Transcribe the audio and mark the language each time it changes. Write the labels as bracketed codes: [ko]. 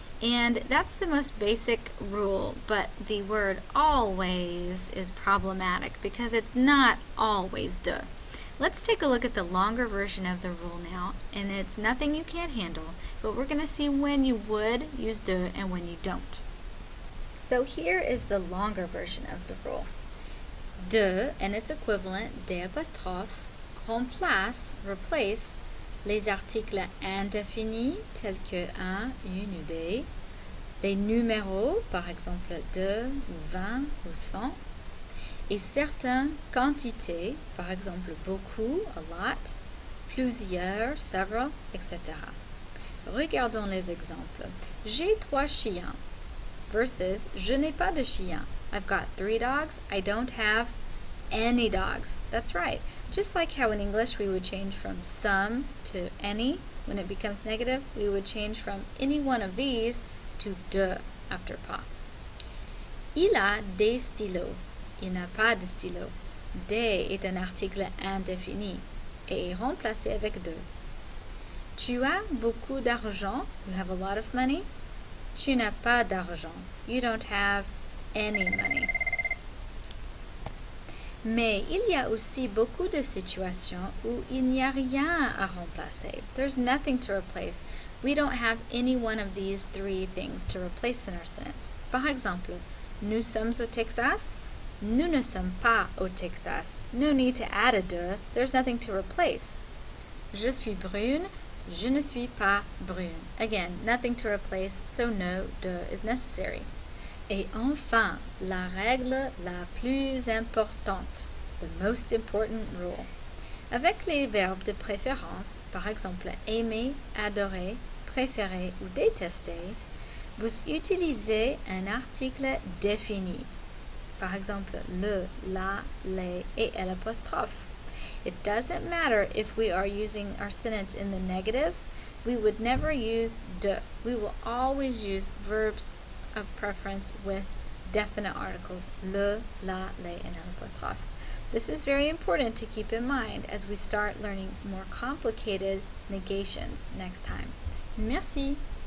[en] And that's the most basic rule, but the word always is problematic because it's not always de. Let's take a look at the longer version of the rule now, and it's nothing you can't handle, but we're going to see when you would use de and when you don't. So here is the longer version of the rule. [fr] De [en] and its equivalent, [fr] des apostrophes, remplace, [en] replace, [fr] les articles indéfinis tels que un, une ou des, les numéros, par exemple de, 20 ou 100, et certaines quantités, par exemple beaucoup, [en] a lot, [fr] plusieurs, [en] several, [fr] etc. Regardons les exemples. J'ai 3 chiens versus je n'ai pas de chien. [en] I've got 3 dogs, I don't have any dogs. That's right. Just like how in English we would change from some to any, when it becomes negative, we would change from any one of these to de after pas. [fr] Il a des stylos. il n'a pas de stylo. Des est un article indéfini et est remplacé avec de. Tu as beaucoup d'argent. [en] You have a lot of money. [fr] Tu n'as pas d'argent. [en] You don't have any money. [fr] Mais il y a aussi beaucoup de situations où il n'y a rien à remplacer. [en] There's nothing to replace. We don't have any one of these three things to replace in our sentence. [fr] Par exemple, nous sommes au Texas. Nous ne sommes pas au Texas. [en] No need to add a de. There's nothing to replace. [fr] Je suis brune. Je ne suis pas brune. [en] Again, nothing to replace, so no de is necessary. [fr] Et enfin, la règle la plus importante, [en] the most important rule. [fr] Avec les verbes de préférence, par exemple aimer, adorer, préférer ou détester, vous utilisez un article défini. Par exemple, le, la, les et l'apostrophe. [en] It doesn't matter if we are using our sentence in the negative. We would never use de. We will always use verbs of preference with definite articles, le, la, les, and l'apostrophe. This is very important to keep in mind as we start learning more complicated negations next time. Merci.